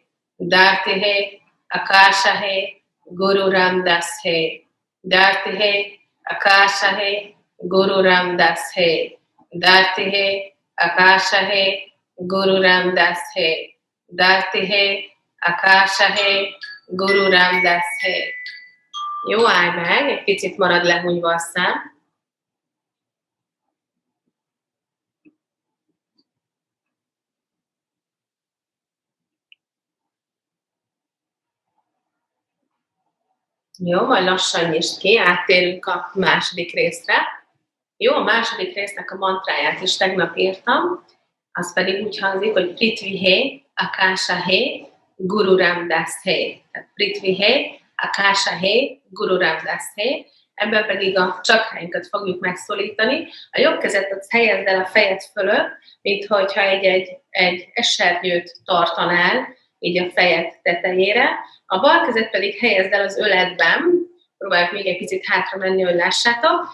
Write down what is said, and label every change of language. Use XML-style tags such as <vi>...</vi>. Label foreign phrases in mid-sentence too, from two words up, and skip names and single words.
<pa>ਧਰਤੀ ਹੈ, ਆਕਾਸ਼ ਹੈ, ਗੁਰੂ ਰਾਮਦਾਸ ਹੈ. ਧਰਤੀ ਹੈ, ਆਕਾਸ਼ ਹੈ, ਗੁਰੂ ਰਾਮਦਾਸ ਹੈ. ਧਰਤੀ ਹੈ, ਆਕਾਸ਼ ਹੈ, ਗੁਰੂ ਰਾਮਦਾਸ ਹੈ. ਧਰਤੀ ਹੈ, ਆਕਾਸ਼ ਹੈ, ਗੁਰੂ ਰਾਮਦਾਸ ਹੈ.</pa> <hu>Jó, állj meg, egy picit marad lehúnyva a szám. Jó, majd lassan nyisd ki, áttérünk a második részre. Jó, a második résznek a mantráját is tegnap írtam, az pedig úgy hangzik, hogy</hu> <pa>ਪ੍ਰਿਥਵੀ ਹੈ, ਆਕਾਸ਼ ਹੈ, ਗੁਰੂ ਰਾਮਦਾਸ ਹੈ.</pa> <hu>Tehát</hu> <pa>ਪ੍ਰਿਥਵੀ ਹੈ, ਆਕਾਸ਼ ਹੈ, ਗੁਰੂ ਰਾਮਦਾਸ ਹੈ.</pa> <hu>Ebben pedig a csakráinkat fogjuk megszólítani. A jobb kezet ott helyezd el a fejed fölött, mintha egy esernyőt tartanál, így a fejed tetejére. A bal kezet pedig helyezd el az öledben, próbáljuk még egy picit hátra menni, hogy lássátok.</hu>